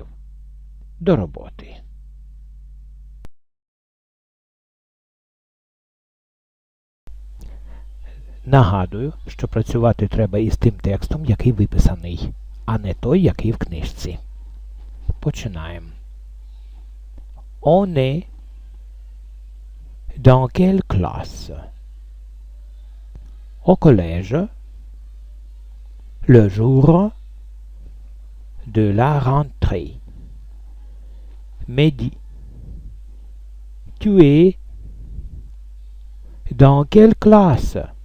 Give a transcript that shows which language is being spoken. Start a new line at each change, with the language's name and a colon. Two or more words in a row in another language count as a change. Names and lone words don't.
Ukrainian: До роботи. Нагадую, що працювати треба із тим текстом, який виписаний, а не той, який в книжці. Починаємо.
French: On est dans quelle classe? Au collège, le jour de la rentrée. Mehdi, tu es dans quelle classe?